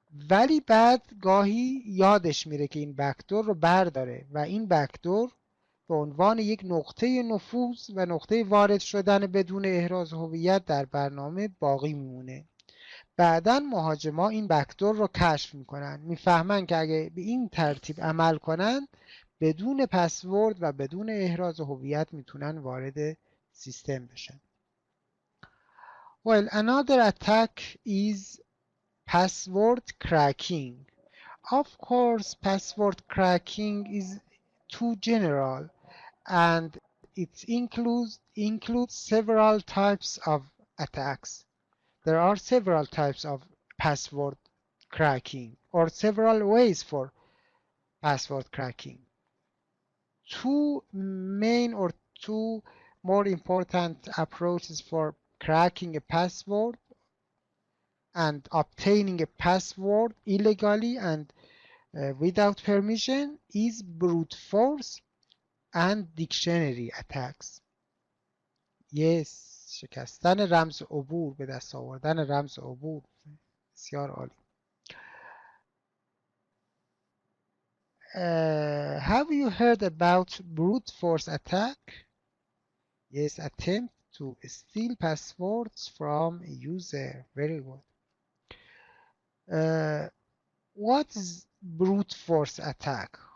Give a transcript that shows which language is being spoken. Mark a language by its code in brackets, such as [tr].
[en] ولی بعد گاهی یادش میره که این بکدور رو برداره و این بکدور به عنوان یک نقطه نفوذ و نقطه وارد شدن بدون احراز هویت در برنامه باقی میمونه. بعداً مهاجما این بکدور رو کشف میکنن، میفهمن که اگه به این ترتیب عمل کنن بدون پسورد و بدون احراز هویت میتونن وارد سیستم بشن. Well, another attack is password cracking. Of course, password cracking is too general, and it includes several types of attacks. There are several types of password cracking, or several ways for password cracking. Two main or two more important approaches for cracking a password and obtaining a password illegally and without permission is brute force and dictionary attacks. [fa] Yes, شکستن رمز عبور، به دست آوردن رمز عبور. بسیار عالی. [en] Have you heard about brute force attack? Yes, attempt to steal passwords from a user. Very good. What is brute force attack?